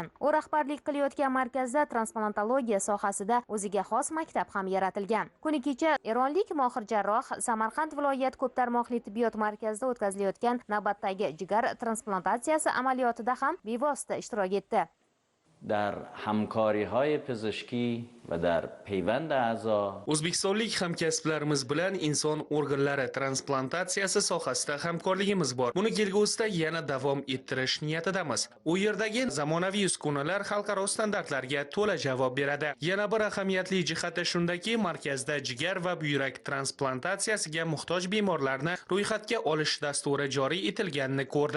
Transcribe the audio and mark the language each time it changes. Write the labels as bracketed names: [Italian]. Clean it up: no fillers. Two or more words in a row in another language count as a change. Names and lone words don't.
[Uzbek] U rahbarlik qilayotgan markazda transplantologiya sohasida o'ziga xos maktab ham yaratilgan. Kuni kecha eronlik mohir jarroh Samarqand viloyat ko'p tarmoqli tibbiyot markazida o'tkazilayotgan navbatdagi jigar transplantatsiyasi amaliyotida ham bevosita ishtirok etdi. [Persian] در همکاری‌های پزشکی و در پیوند اعضا [Uzbek] O'zbekistonlik hamkasblarimiz bilan inson organlari transplantatsiyasi sohasida hamkorligimiz bor. Buni kelgusida yana davom ettirish niyatidamiz. U yerdagi zamonaviy uskunalar xalqaro standartlarga to'la javob beradi. Yana bir ahamiyatli jihati shundaki, markazda jigar va buyrak transplantatsiyasiga muhtoj bemorlarni ro'yxatga olish dasturi joriy etilganini ko'rdim.